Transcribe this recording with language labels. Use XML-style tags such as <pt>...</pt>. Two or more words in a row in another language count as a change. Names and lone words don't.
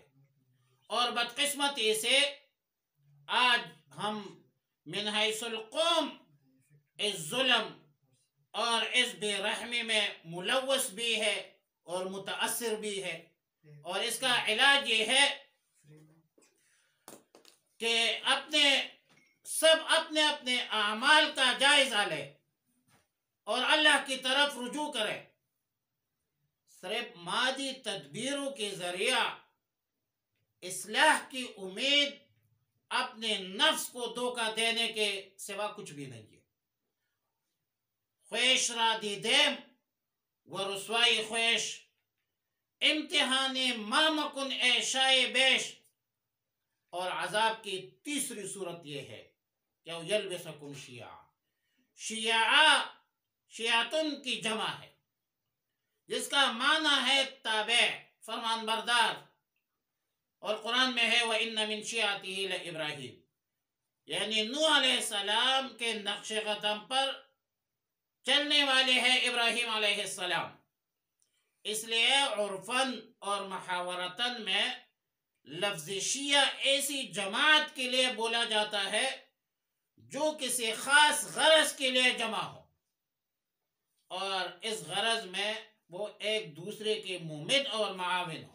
<ur>اور بدقسمتی سے آج ہم من حیث القوم اس ظلم اور اس بے رحمی میں ملوث بھی ہے اور متاثر بھی ہے، اور اس کا علاج یہ ہے کہ سب اپنے اپنے اعمال کا جائزہ لے اور اللہ کی طرف رجوع کرے۔ صرف مادی تدبیروں کے ذریعہ اصلاح کی امید اپنے نفس کو دھوکہ دینے کے سوا کچھ بھی نہیں ہے۔</ur> <fa>خویش را دیدیم و رسوائی خویش، امتحان ما مکن اے شائع بیش۔</fa> <ur>اور عذاب کی تیسری صورت یہ ہے کہ</ur> <ar>یلبسکم شیعہ،</ar> <ur>شیعتن کی جمع ہے، جس کا معنی ہے تابع، فرمان بردار، اور قرآن میں ہے</ur> <ar>وَإِنَّ مِن شِيعَتِهِ لَإِبْرَاهِيمَ،</ar> <ur>یعنی نوح علیہ السلام کے نقش قدم پر چلنے والے ہیں ابراہیم علیہ السلام۔ اس لیے عرفاً اور محاورتاً میں لفظ شیعہ ایسی جماعت کے لیے بولا جاتا ہے جو کسی خاص غرض کے لیے جمع ہو، اور اس غرض میں وہ ایک دوسرے کے مومد اور معاون ہو۔</ur>